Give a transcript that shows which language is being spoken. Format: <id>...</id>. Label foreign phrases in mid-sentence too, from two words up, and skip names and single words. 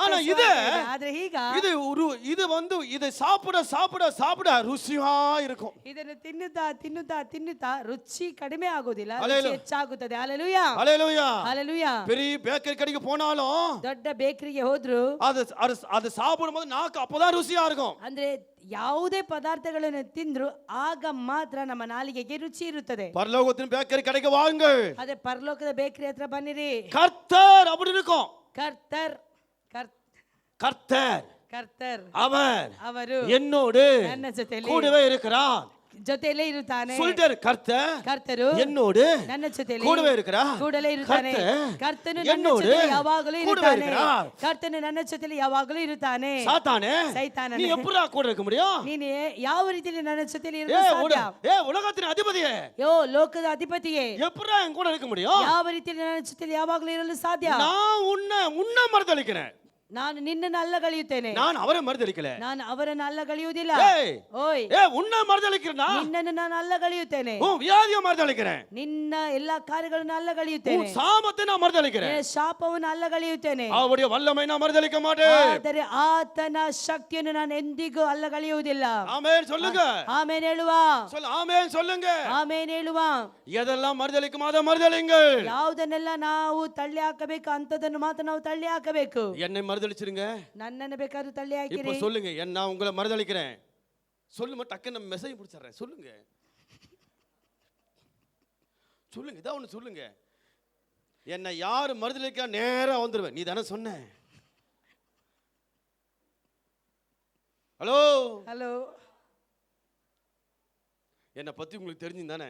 <ta>ஆனா</ta> <kn>ಹಸಿವಾಗಿದೆ. ಆದ್ರೆ ಈಗ</kn> <ta>இது சாப்பிட ருசியா இருக்கும்.</ta> <kn>ಇದನ್ನು ತಿನ್ನುತ್ತಾ ರುಚಿ ಕಡಿಮೆ ಆಗೋದಿಲ್ಲ, ಹಲ್ಲೆಲೂಯಾ. ರುಚಿ ಹೆಚ್ಚಾಗುತ್ತದೆ. ಹಲ್ಲೆಲೂಯಾ,</kn> <ta>ஹalleluya.</ta> <kn>ಹಲ್ಲೆಲೂಯಾ.</kn> <ta>பெரிய பேக்கரி கடைக்கு போனாலும்</ta> <kn>ದೊಡ್ಡ ಬೇಕರಿಗೆ ಹೋದ್ರು</kn> <ta>அது சாப்பிடும்போது நாக்கு அப்பதான் ருசியா இருக்கும்.</ta> <kn>ಅಂದ್ರೆ ಯಾವುದೇ ಪದಾರ್ಥಗಳನ್ನು ತಿಂದ್ರು ಆಗ ಮಾತ್ರ ನಮ್ಮ ನಾಲಿಗೆಗೆ ರುಚಿ ಇರುತ್ತದೆ.</kn> <ta>பரலோகத்தின் பேக்கரி கடைக்கு வாருங்கள்.</ta> <kn>ಅದೇ ಪರಲೋಕದ ಬೇಕರಿ ಹತ್ರ ಬನ್ನಿರಿ.</kn> <ta>கர்த்தர் அப்படி இருக்கும்.</ta> <kn>ಕರ್ತರ್</kn> <ta>அவர்</ta> <kn>ಅವರು</kn> <ta>என்னோடு</ta> <kn>ನನ್ನ ಜೊತೆಯಲ್ಲಿ</kn> <ta>கூடவே இருக்கிறார்.</ta> <kn>ಜೊತೆಯಲ್ಲೇ ಇರುತ್ತಾನೆ.</kn> <ta>சொல்லிட்டாரு,</ta> <kn>ಕರ್ತರು</kn> <ta>என்னோடு</ta> <kn>ನನ್ನ ಜೊತೆಯಲ್ಲಿ</kn> <ta>கூடவே இருக்கிறார்.</ta> <kn>ಕೂಡಲೇ ಇರುತ್ತಾನೆ. ಕರ್ತನು ನನ್ನ</kn> <ta>என்னோடு</ta> <kn>ಜೊತೆಯಲ್ಲಿ ಯಾವಾಗಲೂ</kn> <ta>கூடவே</ta> <kn>ಇರುತ್ತಾನೆ.</kn> <ta>இருக்கிறார்.</ta> <kn>ಕರ್ತನು ನನ್ನ ಜೊತೆಯಲ್ಲಿ ಯಾವಾಗಲೂ ಇರುತ್ತಾನೆ.</kn> <ta>சாத்தானே,</ta> <kn>ಸೈತಾನನೇ,</kn> <ta>நீ எப்படிடா கூட இருக்க முடியும்?</ta> <kn>ನೀನು ಯಾವ ರೀತಿಯಲ್ಲಿ ನನ್ನ ಜೊತೆಯಲ್ಲಿ ಇರಲು ಸಾಧ್ಯ?</kn> <ta>உலகத்தின் அதிபதியே,</ta> <kn>ಲೋಕದ ಅಧಿಪತಿಯೇ,</kn> <ta>எப்படிடா என் கூட இருக்க முடியும்?</ta> <kn>ಯಾವ ರೀತಿಯಲ್ಲಿ ನನ್ನ ಜೊತೆಯಲ್ಲಿ ಯಾವಾಗಲೂ ಇರಲು ಸಾಧ್ಯ?</kn> <ta>நான் உன்னை மறுதலிக்கிறேன்,</ta> <kn>ನಾನು ನಿನ್ನನ್ನು ಅಲ್ಲಗಳೆಯುತ್ತೇನೆ.</kn> <ta>நான் அவரை மறுதலிக்கல.</ta> <kn>ನಾನು ಅವರನ್ನು ಅಲ್ಲಗಳೆಯುವುದಿಲ್ಲ.</kn> <ta>ஏய்,</ta> <kn>ಓಯ್,</kn> <ta>உன்னை மறுதலிக்கிறேன்.</ta> <kn>ನಿನ್ನನ್ನು ನಾನು ಅಲ್ಲಗಳೆಯುತ್ತೇನೆ.</kn> <ta>உன் வியாதியை மறுதலிக்கிறேன்.</ta> <kn>ನಿನ್ನ ಎಲ್ಲಾ ಕಾರ್ಯಗಳನ್ನು</kn> <ta>உன்</ta> <kn>ಅಲ್ಲಗಳೆಯುತ್ತೇನೆ.</kn> <ta>சாபத்தை நான் மறுதலிக்கிறேன்.</ta> <kn>ನಿನ್ನ ಶಾಪವನ್ನು ಅಲ್ಲಗಳೆಯುತ್ತೇನೆ.</kn> <ta>அவருடைய வல்லமை நான் மறுதலிக்க மாட்டேன்.</ta> <kn>ಆದರೆ ಆತನ ಶಕ್ತಿಯನ್ನು ನಾನು ಎಂದಿಗೂ ಅಲ್ಲಗಳೆಯುವುದಿಲ್ಲ.</kn> <ta>ஆமென் சொல்லுங்க.</ta> <kn>ಆಮೇನ್ ಹೇಳುವ.</kn> <ta>ஆமென் சொல்லுங்க.</ta> <kn>ಆಮೇನ್ ಹೇಳುವ.</kn> <ta>எதெல்லாம் மறுதலிக்கும் அதை மறுதலிங்கள்.</ta> <kn>ಯಾವುದನ್ನೆಲ್ಲ ನಾವು ತಳ್ಳಿ ಹಾಕಬೇಕು ಅಂತದನ್ನು ಮಾತ್ರ ನಾವು ತಳ್ಳಿ ಹಾಕಬೇಕು.</kn> <ta>என்னை மறுதலிச்சிருங்க.</ta> <kn>ನನ್ನನ್ನು ಬೇಕಾದ್ರೂ ತಳ್ಳಿ ಹಾಕಿರಿ.</kn> <ta>இப்ப சொல்லுங்க, நான் உங்களை மறுதலிக்கிறேன். சொல்லுங்க, டக்குன்னு மெசேஜ் பிடிச்சிடுறேன். சொல்லுங்க, இதான் ஒண்ணு சொல்லுங்க. என்னை யாரு மறுதலிக்க நேரா வந்துருவேன். நீ தானே சொன்ன. ஹலோ, என்னை பத்தி உங்களுக்கு தெரிஞ்சுதானே?</ta>